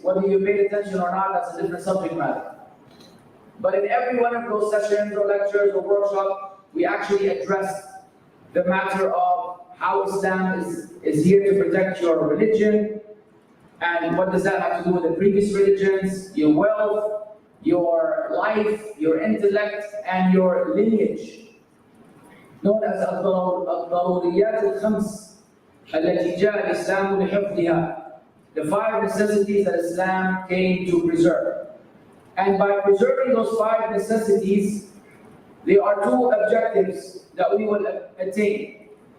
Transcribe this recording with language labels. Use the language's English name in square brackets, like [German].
[English] Whether you paid attention or not, that's a different subject matter. But in every one of those sessions or lectures or workshops, we actually addressed the matter of how Islam is here to protect your religion, and what does that have to do with the previous religions, your wealth, your life, your intellect, and your lineage. Known as [Arabic] الضروريات الخمس التي جاء الإسلام لحفظها. [English] The 5 necessities that Islam came to preserve. And by preserving those 5 necessities, there are 2 objectives that we will attain.